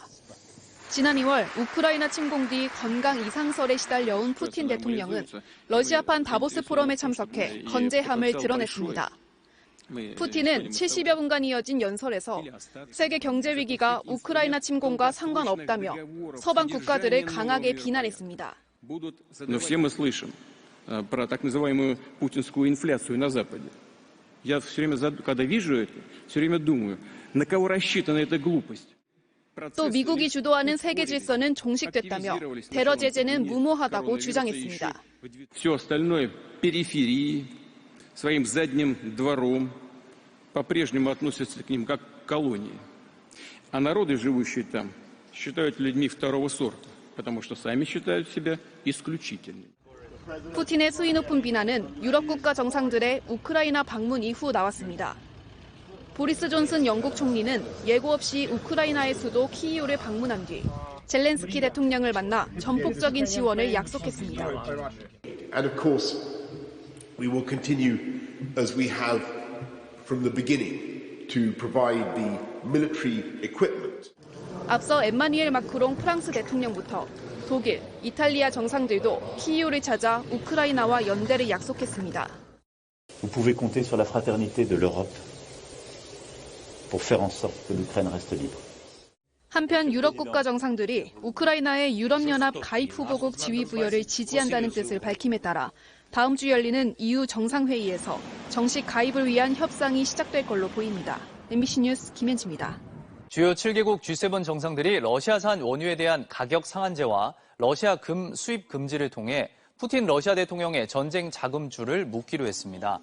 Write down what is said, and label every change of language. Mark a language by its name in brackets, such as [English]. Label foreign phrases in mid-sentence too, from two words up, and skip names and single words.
[Korean] 지난 2월 우크라이나 침공 뒤 건강 이상설에 시달려온 푸틴 대통령은 러시아판 다보스 포럼에 참석해 건재함을 드러냈습니다. 푸틴은 70여 분간 이어진 연설에서 세계 경제 위기가 우크라이나 침공과 상관없다며 서방 국가들을 강하게 비난했습니다. [Russian] Но все мы слышим про так называемую путинскую инфляцию на Западе. Я все время, когда вижу это, все время думаю, на кого рассчитана эта глупость. [Korean] 또 미국이 주도하는 세계 질서는 종식됐다며 테러 제재는 무모하다고 주장했습니다. [Russian] Все остальное периферии, своим задним двором, по-прежнему относятся к ним как к колонии. А народы, живущие там, считают людьми второго сорта, потому что сами считают себя исключительными. [Korean] 푸틴의 수위 높은 비난은 유럽 국가 정상들의 우크라이나 방문 이후 나왔습니다. 보리스 존슨 영국 총리는 예고 없이 우크라이나의 수도 키이우를 방문한 뒤 젤렌스키 대통령을 만나 전폭적인 지원을 약속했습니다. [English] And of course, we will continue as we have from the beginning to provide the military equipment. [Korean] 앞서 엠마누엘 마크롱 프랑스 대통령부터 독일, 이탈리아 정상들도 키이우를 찾아 우크라이나와 연대를 약속했습니다. [French] Vous pouvez compter sur la fraternité de l'Europe pour faire en sorte que l'Ukraine reste libre. [Korean] 한편 유럽 국가 정상들이 우크라이나의 유럽연합 가입 후보국 지위 부여를 지지한다는 뜻을 밝힘에 따라 다음 주 열리는 EU 정상회의에서 정식 가입을 위한 협상이 시작될 걸로 보입니다. MBC 뉴스 김현지입니다. 주요 7개국 G7 정상들이 러시아산 원유에 대한 가격 상한제와 러시아 금 수입 금지를 통해 푸틴 러시아 대통령의 전쟁 자금줄을 묶기로 했습니다.